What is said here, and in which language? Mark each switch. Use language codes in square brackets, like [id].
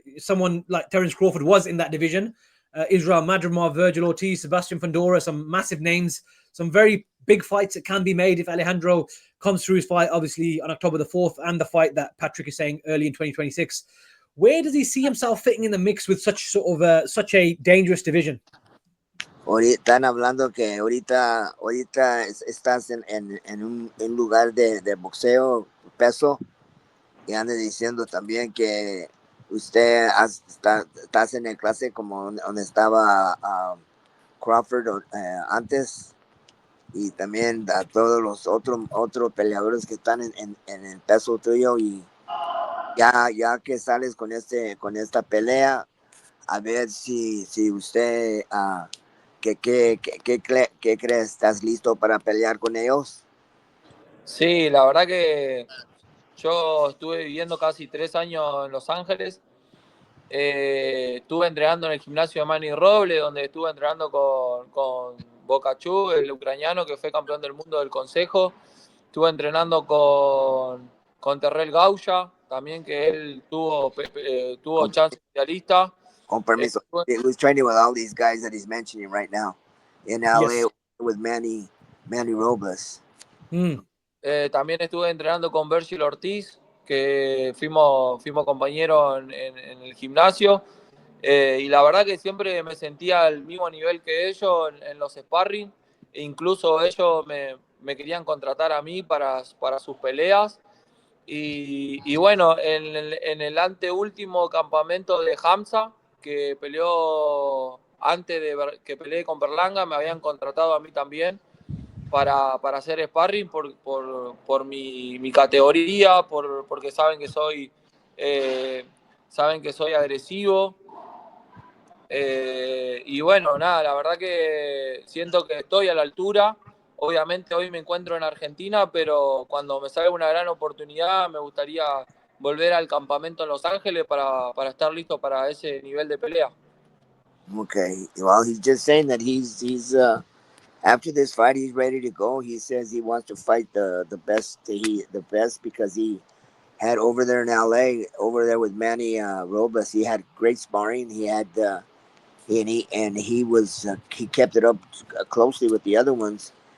[en] Someone like Terence Crawford was in that division. Israel Madrimov, Virgil Ortiz, Sebastian Fundora, some massive names, some very big fights that can be made if Alejandro comes through his fight, obviously on October the 4th, and the fight that Patrick is saying early in 2026. Where does he see himself fitting in the mix with such a dangerous division? [es] Están hablando que ahorita estás en un lugar de boxeo, peso, y andan diciendo también que usted estás en el clase como donde estaba Crawford antes, y también a todos los otros peleadores que están en el peso tuyo, y ya que sales con esta pelea, a ver si usted ¿qué crees? ¿Estás listo para pelear con ellos? Sí, la verdad que yo estuve viviendo casi 3 años en Los Ángeles. Estuve entrenando en el gimnasio de Manny Roble, donde estuve entrenando con Bocachu, el ucraniano que fue campeón del mundo del Consejo. Estuve entrenando con Terrell Gauya, también que él tuvo chance mundialista. Con permiso. [en] He was training with all these guys that he's mentioning right now in LA. Yes. With Manny Robles. [es] También estuve entrenando con Virgil Ortiz, que fuimos compañeros en el gimnasio. Y la verdad que siempre me sentía al mismo nivel que ellos en los sparring. E incluso ellos me querían contratar a mí para sus peleas. Y bueno, en el anteúltimo campamento de Hamza, que peleó antes de que peleé con Berlanga, me habían contratado a mí también para hacer sparring por mi categoría, porque saben que soy agresivo. Y bueno, nada, la verdad que siento que estoy a la altura. Obviamente hoy me encuentro en Argentina, pero cuando me salga una gran oportunidad me gustaría volver al campamento en Los Ángeles para estar listo para ese nivel de pelea. [en] Okay, well, he's just saying that he's after this fight he's ready to go. He says he wants to fight the best because he had over there in LA, over there with Manny Robles. He had great sparring. He had he kept it up closely with the other ones.